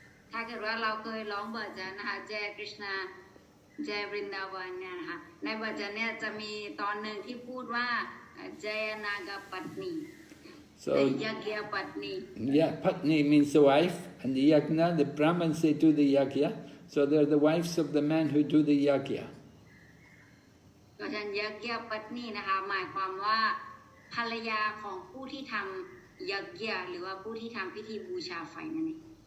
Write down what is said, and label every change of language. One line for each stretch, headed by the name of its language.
Thai: ถ้าเกิดว่าเราเคยร้องบทจันนะคะเจยกฤษณาเจยบรินดาวันเนี่ยนะคะในบทจันเนี่ยจะมีตอนหนึ่งที่พูดว่าเจยนากปัตนี
English: So Yagya Patni. Yeah, Patni means the wife, and the Yagna, the Brahmins, they do the Yagya. So they're the wives of the men who do the Yagya.
Thai: ก็ฉันยักยปัตนีนะคะหมายความว่าภรรยาของผู้ที่ทำยักยะหรือว่าผู้ที่ทำพิธีบูชาไฟนั่นเอง